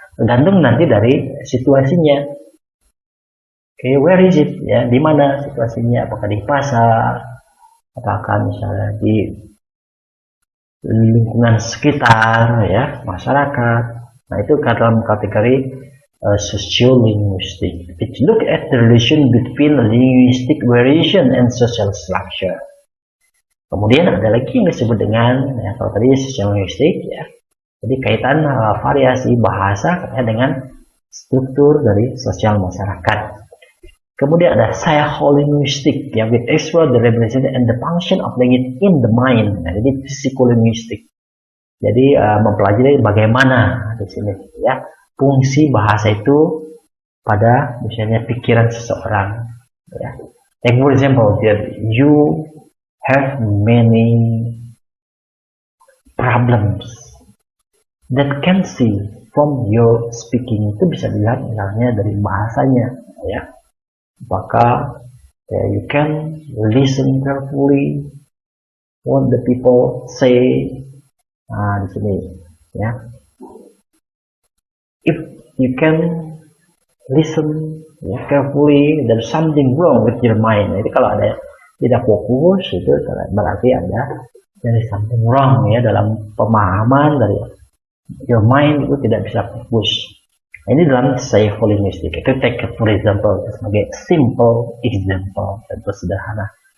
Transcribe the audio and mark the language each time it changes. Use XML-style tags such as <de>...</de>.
<id>Tergantung nanti dari situasinya.</id> <en>Okay, where is it?</en> <id>Ya, di mana situasinya? Apakah di pasar? Apakah misalnya di lingkungan sekitar ya, masyarakat? Nah, itu dalam kategori sociolinguistic.</id> <en>It look at the relation between linguistic variation and social structure.</en> <id>Kemudian ada lagi yang disebut dengan, ya, kalau tadi sociolinguistic, ya, jadi kaitan variasi bahasa dengan struktur dari sosial masyarakat. Kemudian ada</id> <en>psycholinguistic, yang with explore the representation and the function of language in the mind.</en> <id>Nah, jadi psikolinguistik. Jadi mempelajari bagaimana di sini, ya, fungsi bahasa itu pada misalnya pikiran seseorang. Ya.</id> <en>Like for example, you have many problems that can see from your speaking.</en> <id>Itu bisa dilihat misalnya dari bahasanya, ya. Maka</id> <en>you can listen carefully what the people say.</en> <id>Di sini, ya.</id> <en>If you can listen, ya, carefully, there's something wrong with your mind.</en> <id>Jadi kalau ada tidak fokus, itu berarti ada</id> <en>there is something wrong,</en> <id>ya, dalam pemahaman dari</id> <en>your mind</en> <id>itu tidak bisa fokus. Ini dalam psycholinguistic. Itu</id> <en>take for example</en> <id>sebagai</id> <en>simple example,</en> <id>contoh sederhana.</id>